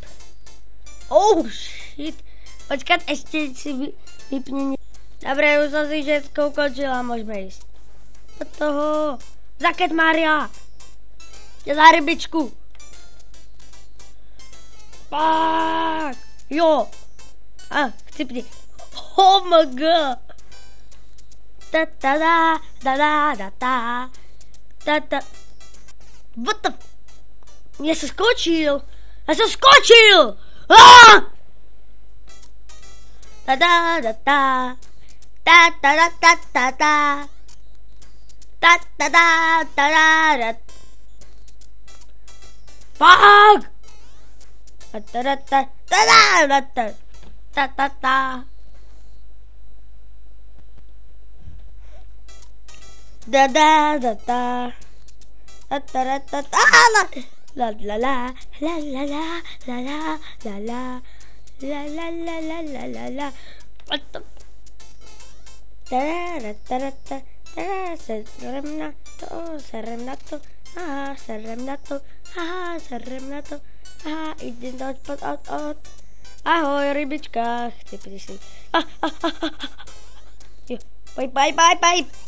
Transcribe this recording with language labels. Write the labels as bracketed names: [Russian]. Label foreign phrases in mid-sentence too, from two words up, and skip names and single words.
[English] Oh shit. [Slovak] Počkať, ešte si vypni. Dobre, už som si všetko ukončila, môžeme ísť. Od toho. Za Cat Maria. Za rybičku. [Czech] Pak. Jo. [Slovak] A, chcipni. [English] Oh my god. Ta ta da da da da ta. Ta ta. What the? [Slovak] Ja som skočil. Ah! Ta da da ta. Ta ta da ta ta ta. Ta ta da ta da da. Fuck! Ta ta da ta ta da ta. Ta ta ta. Da da da ta. Ta ta da ta ta. La la la la la la la la la la la la la la la la la. [English] What the? Ta ta ta ta. [Slovak] Seremnato, idem dať pod od. Ahoj, rybička, chci prísť. [English] Bye.